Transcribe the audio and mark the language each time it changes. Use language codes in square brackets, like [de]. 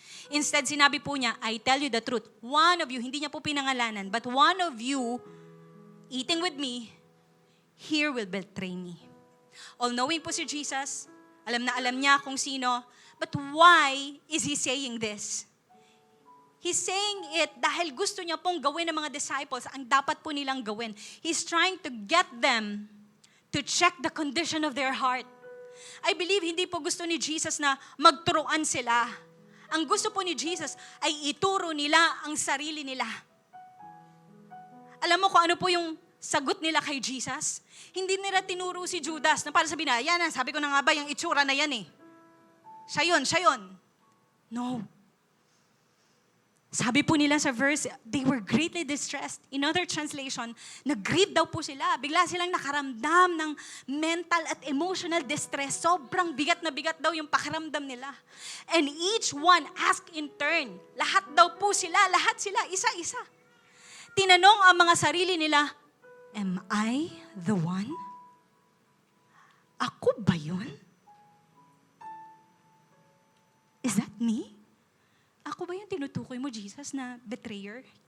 [en] Instead, [tl] sinabi po niya, [en] I tell you the truth. One of you, [tl] hindi niya po pinangalanan, [en] but one of you, eating with me, here will betray me. [tl] All-knowing po si Jesus, alam na alam niya kung sino, [en] but why is He saying this? He's saying it [tl] dahil gusto niya pong gawin ng mga disciples ang dapat po nilang gawin. [en] He's trying to get them to check the condition of their heart. I believe [tl] hindi po gusto ni Jesus na magturuan sila. Ang gusto po ni Jesus ay ituro nila ang sarili nila. Alam mo kung ano po yung sagot nila kay Jesus? Hindi nila tinuro si Judas na para sabihin na, yan na, sabi ko na nga ba, yung itsura na yan eh. Siya yun. No. Sabi po nila sa verse, [en] they were greatly distressed. In other translation, [tl] nag-grieve daw po sila. Bigla silang nakaramdam ng mental at emotional distress. Sobrang bigat na bigat daw yung pakiramdam nila. [en] And each one asked in turn. [tl] Lahat daw po sila, isa-isa. Tinanong ang mga sarili nila, [en] am I the one? [tl] Ako ba yun? [en] Is that me? [tl] Ako ba yung tinutukoy mo, Jesus, na betrayer?